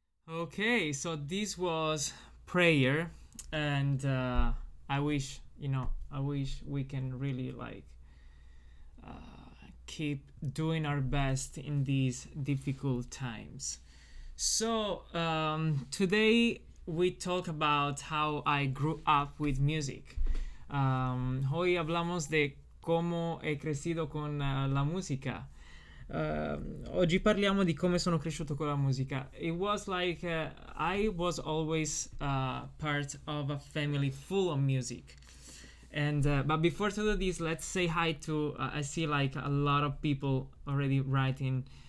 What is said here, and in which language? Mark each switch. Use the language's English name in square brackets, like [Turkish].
[English] Okay, so this was prayer, and I wish we can really keep doing our best in these difficult times. So today we talk about how I grew up with music. [Spanish] Hoy hablamos de cómo he crecido con la música. [Italian] Oggi parliamo di come sono cresciuto con la musica. [English] It was like I was always part of a family full of music. And but before to do this, let's say hi to I see like a lot of people already writing.